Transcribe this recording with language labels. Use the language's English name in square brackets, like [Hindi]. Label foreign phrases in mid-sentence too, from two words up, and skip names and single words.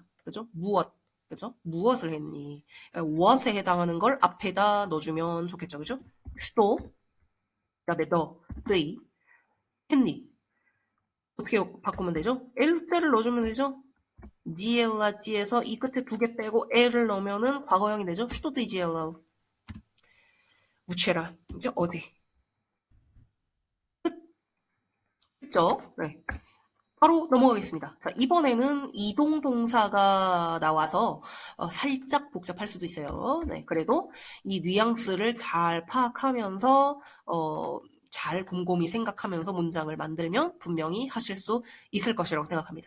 [Korean] 그죠? 무엇. 그죠? 무엇을 했니? what에 해당하는 걸 앞에다 넣어주면 좋겠죠. 그죠? что, 그 다음에 너, they, 했니? 어떻게 바꾸면 되죠? L자를 넣어주면 되죠? GLRG에서 이 끝에 두 개 빼고 L을 넣으면은 과거형이 되죠? [Russian] что ты делал? [Korean] 우체라. 이제 어디? 했죠? 네. 바로 넘어가겠습니다. 자, 이번에는 이동 동사가 나와서 살짝 복잡할 수도 있어요. 네, 그래도 이 뉘앙스를 잘 파악하면서 잘 곰곰이 생각하면서 문장을 만들면 분명히 하실 수 있을 것이라고 생각합니다.